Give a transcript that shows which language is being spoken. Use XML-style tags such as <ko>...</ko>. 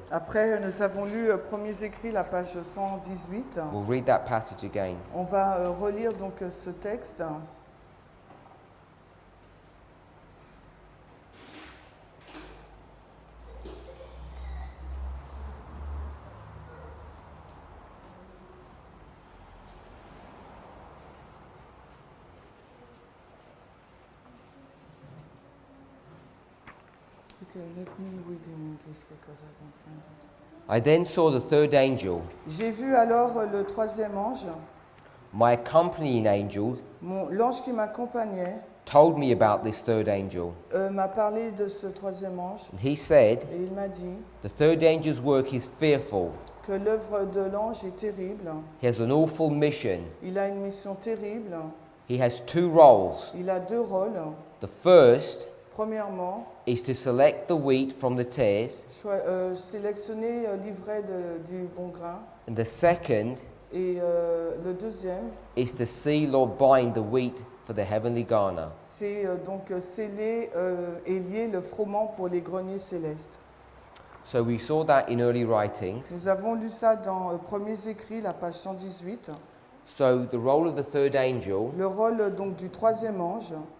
<fr>Après, nous avons lu Premiers écrits, la page 118.</fr> <en>We'll read that passage again.</en> <fr>On va relire donc ce texte.</fr> <en>Okay, let me read in English because I don't find it. I then saw the third angel,</en> <fr>J'ai vu alors le troisième ange,</fr> <en>my accompanying angel,</en> <fr>l'ange qui m'accompagnait,</fr> <en>told me about this third angel.</en> <fr>m'a parlé de ce troisième ange</fr> <en>And he said,</en> <fr>et il m'a dit</fr> <en>the third angel's work is fearful.</en> <fr>que l'œuvre de l'ange est terrible.</fr> <en>He has an awful mission.</en> <fr>Il a une mission terrible.</fr> <en>He has two roles.</en> <fr>Il a deux rôles.</fr> <en>The first</en> <fr>Premièrement,</fr> <en>is to select the wheat from the tares,</en> <fr>sélectionner l'ivraie du bon grain.</fr> <en>and the second</en> <fr>Et le deuxième,</fr> <en>is to seal or bind the wheat for the heavenly garner.</en> <fr>c'est donc sceller et lier le froment pour les greniers célestes.</fr> <en>So we saw that in early writings.</en> <fr>Nous avons lu ça dans Premiers écrits, la page 118.</fr> <en>So the role of the third angel</en> <fr>Le rôle donc du troisième ange</fr>